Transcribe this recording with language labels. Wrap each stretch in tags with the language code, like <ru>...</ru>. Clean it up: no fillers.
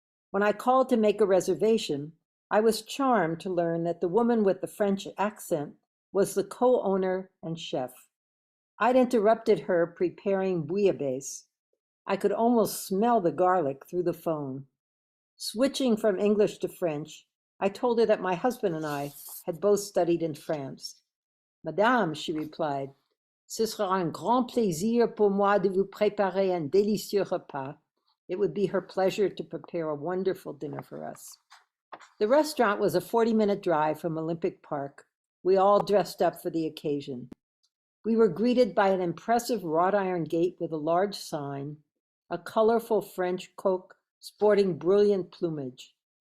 <en>When I called to make a reservation, I was charmed to learn that the woman with the French accent was the co-owner and chef. I'd interrupted her preparing bouillabaisse. I could almost smell the garlic through the phone. Switching from English to French, I told her that my husband and I had both studied in France.</en> <fr>Madame,</fr> <en>she replied,</en> <fr>ce sera un grand plaisir pour moi de vous préparer un délicieux repas.</fr> <en>It would be her pleasure to prepare a wonderful dinner for us. The restaurant was a 40-minute drive from Olympic Park. We all dressed up for the occasion. We were greeted by an impressive wrought iron gate with a large sign, a colorful French coq sporting brilliant plumage.</en>